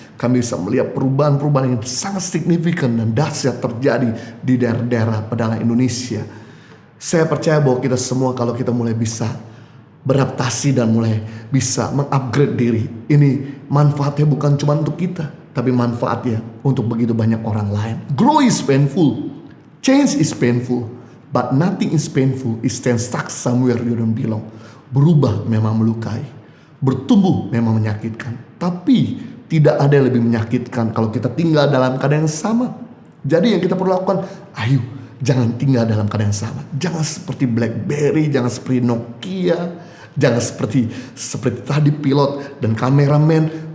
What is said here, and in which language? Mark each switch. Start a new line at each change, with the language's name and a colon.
Indonesian: Kami bisa melihat perubahan-perubahan yang sangat signifikan dan dahsyat terjadi di daerah-daerah pedalaman Indonesia. Saya percaya bahwa kita semua kalau kita mulai bisa beradaptasi dan mulai bisa mengupgrade diri, ini manfaatnya bukan cuma untuk kita, tapi manfaatnya untuk begitu banyak orang lain.
English: Grow is painful, change is painful, but nothing is painful is stand stuck somewhere you don't belong.
Indonesian: Berubah memang melukai, bertumbuh memang menyakitkan, tapi tidak ada yang lebih menyakitkan kalau kita tinggal dalam keadaan yang sama. Jadi yang kita perlu lakukan, ayo jangan tinggal dalam keadaan yang sama. Jangan seperti BlackBerry, jangan seperti Nokia, jangan seperti tadi pilot dan kameramen.